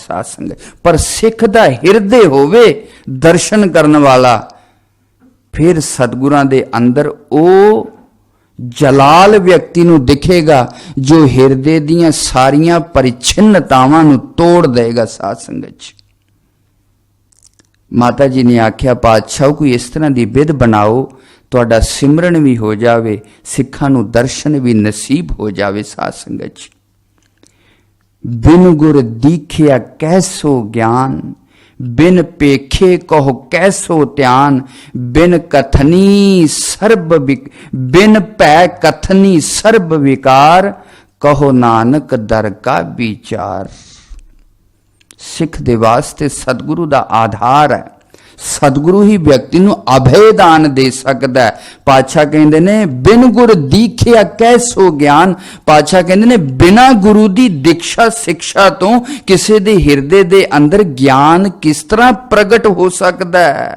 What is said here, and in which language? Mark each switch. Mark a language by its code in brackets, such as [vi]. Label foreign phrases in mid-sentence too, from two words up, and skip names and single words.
[pa] ਸਾਧ ਸੰਗਤ, ਪਰ ਸਿੱਖ ਦਾ ਹਿਰਦੇ ਹੋਵੇ ਦਰਸ਼ਨ ਕਰਨ ਵਾਲਾ, ਫਿਰ ਸਤਿਗੁਰਾਂ ਦੇ ਅੰਦਰ ਓ ਜਲਾਲ ਵਿਅਕਤੀ ਨੂੰ ਦਿਖੇਗਾ ਜੋ ਹਿਰਦੇ ਦੀਆਂ ਸਾਰੀਆਂ ਪਰਿੱਛਿੰਨਤਾਵਾਂ ਨੂੰ ਤੋੜ ਦੇਗਾ। ਸਾਧ ਸੰਗਤ ਜੀ, ਮਾਤਾ ਜੀ ਨੇ ਆਖਿਆ, ਪਾਤਸ਼ਾਹ ਕੋਈ ਇਸ ਤਰ੍ਹਾਂ ਕੀ ਵਿਧ ਬਣਾਓ ਤੁਹਾਡਾ ਸਿਮਰਨ ਵੀ ਹੋ ਜਾਵੇ, ਸਿੱਖਾਂ ਨੂੰ ਦਰਸ਼ਨ ਵੀ ਨਸੀਬ ਹੋ ਜਾਵੇ। ਸਾਧ ਸੰਗਤ ਜੀ, ਬਿਨ ਗੁਰ ਦੀਖਿਆ ਕੈਸੋ ਗਿਆਨ, ਬਿਨ ਪੇਖੇ ਕਹੋ ਕੈਸੋ ਧਿਆਨ, ਬਿਨ ਕਥਨੀ ਸਰਬ ਬਿਨ ਪੈ ਕਥਨੀ ਸਰਬ ਵਿਕਾਰ, ਕਹੋ ਨਾਨਕ ਦਰ ਕਾ ਵਿਚਾਰ। ਸਿੱਖ ਦੇ ਵਾਸਤੇ ਸਤਿਗੁਰੂ ਦਾ ਆਧਾਰ ਹੈ, ਸਤਿਗੁਰੂ ਹੀ ਵਿਅਕਤੀ ਨੂੰ ਅਭੈ ਦਾਨ ਦੇ ਸਕਦਾ ਹੈ। ਪਾਤਸ਼ਾਹ ਕਹਿੰਦੇ ਨੇ ਬਿਨ ਗੁਰ ਦੀਖਿਆ ਕੈਸੋ ਗਿਆਨ। ਪਾਤਸ਼ਾਹ ਕਹਿੰਦੇ ਨੇ ਬਿਨਾਂ ਗੁਰੂ ਦੀ ਦੀਕਸ਼ਾ ਸਿੱਖਿਆ ਤੋਂ ਕਿਸੇ ਦੇ ਹਿਰਦੇ ਦੇ ਅੰਦਰ ਗਿਆਨ ਕਿਸ ਤਰ੍ਹਾਂ ਪ੍ਰਗਟ ਹੋ ਸਕਦਾ ਹੈ।